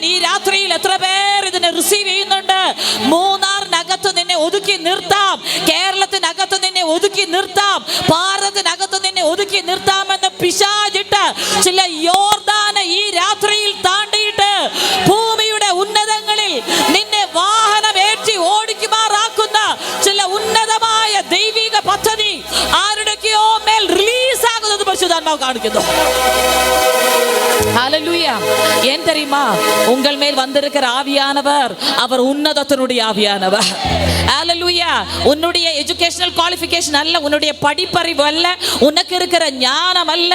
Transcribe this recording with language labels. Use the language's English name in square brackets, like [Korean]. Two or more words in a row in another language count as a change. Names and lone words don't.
[Malayalam] ഈ രാത്രിയിൽ എത്ര പേർ ഇതിനെ റിസീവ് ചെയ്യുന്നുണ്ട്? മൂന്നാറിനകത്ത് നിന്നെ ഒതുക്കി നിർത്താം, കേരളത്തിനകത്ത് നിന്നെ ഒതുക്കി നിർത്താം, ഭാരതത്തിനകത്ത് നിന്നെ ഒതുക്കി നിർത്താമെന്ന് പിശാചിട്ട് ചില യോർദാനെ ഈ രാത്രിയിൽ താണ്ടിയിട്ട് ഭൂമിയുടെ ഉന്നതങ്ങളിൽ നിന്നെ വാഹനമേറ്റി ഓടിക്കുമാറാക്കുന്ന ചില ഉന്നതമായ ദൈവിക പദ്ധതി ആരുടെയൊക്കെയോ മേൽ റിലീസ് ആകുന്നത് പരിശുദ്ധ [Tamil] பரிசுத்தாத்மாவை காண்பிக்குதோ. ஹல்லேலூயா. ஏன் தெரியுமா? உங்கள் மேல் வந்திருக்கிற ஆவியானவர் அவர் உன்னதத்தினுடைய ஆவியானவர். ஹல்லேலூயா. உன்னுடைய [English] educational qualification [Tamil] அல்ல, உன்னுடைய படிப்பறிவு அல்ல, உனக்கு இருக்கிற ஞானம் அல்ல.